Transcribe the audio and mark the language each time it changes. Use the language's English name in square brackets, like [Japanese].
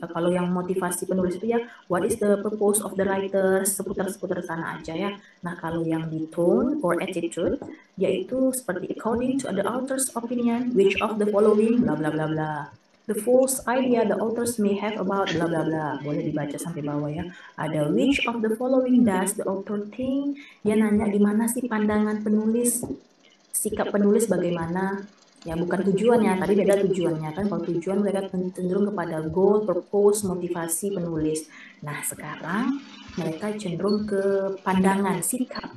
[Indonesian] Kalau yang motivasi penulis itu ya, [English] what is the purpose of the writer, [Indonesian] seputar-seputar sana aja ya. Nah, kalau yang di tone or attitude, yaitu seperti [English] according to the author's opinion, which of the following, bla bla bla bla. The false idea the authors may have about bla bla bla. [Indonesian] Boleh dibaca sampai bawah ya. Ada [English] which of the following does the author think. [Indonesian] Dia nanya gimana sih pandangan penulis, sikap penulis bagaimana. Ya, bukan tujuannya, tadi beda tujuannya kan. Kalau tujuan mereka cenderung kepada goal, purpose, motivasi penulis. Nah, sekarang mereka cenderung ke pandangan, sikap.